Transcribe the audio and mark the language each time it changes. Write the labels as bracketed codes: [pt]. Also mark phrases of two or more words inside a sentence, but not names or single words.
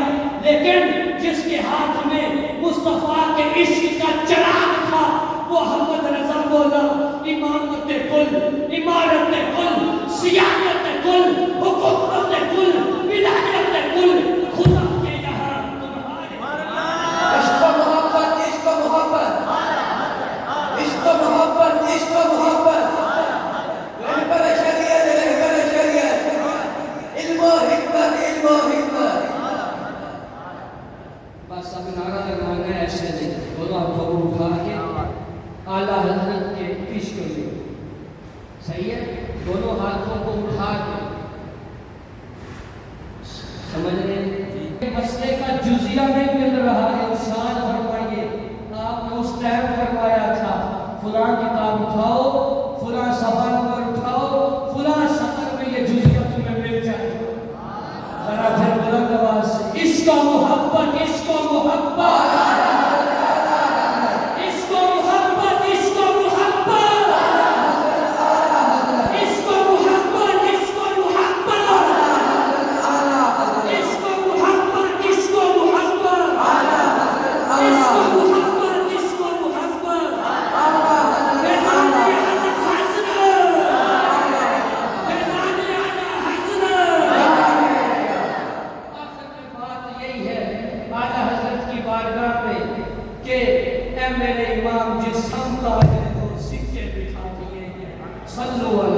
[ur] لیکن جس کے ہاتھ میں مصطفیٰ کے عشق کا چراغ تھا وہ احمد رضا مولا، امامت کل، امارت کل، سیادت کل، حکومت کل، ولایت کل، خدا کے یہاں تمہارے عشق و محبت، عشق و محبت، عشق و محبت، عشق و محبت، رہبر شریعت، رہبر شریعت، علم و حکمت، علم و حکمت۔ بس اب نعرہ لگانا ہے ایسے نہیں، دونوں ہاتھوں کو اٹھا کے اعلیٰ حضرت کے پیش کریے، صحیح ہے، دونوں ہاتھوں کو اٹھا کے سمجھ رہے ہیں، مسئلے کا جزیہ نہیں مل رہا ہے، ارشاد فرمائیے، آپ نے اس ٹائم فرمایا تھا فلاں کتاب اٹھاؤ، فلاں صفحہ نمبر اٹھاؤ، فلاں سطر میں یہ جزیہ تمہیں مل جائے گا۔ ذرا پھر بلند آواز سے عشق و محبت، عشق و محبت، عشق و محبت، عشق و محبت، عشق و محبت، عشق و محبت، عشق و محبت، عشق و محبت، عشق و محبت، عشق و محبت، فیضان اعلیٰ حضرت، فیضان اعلیٰ حضرت۔ آخر میں بات یہی ہے اعلیٰ حضرت کی بارگاہ میں کہ اے میرے امام جس ہم تاجر کو سکے بٹھا دیے ہیں، صلو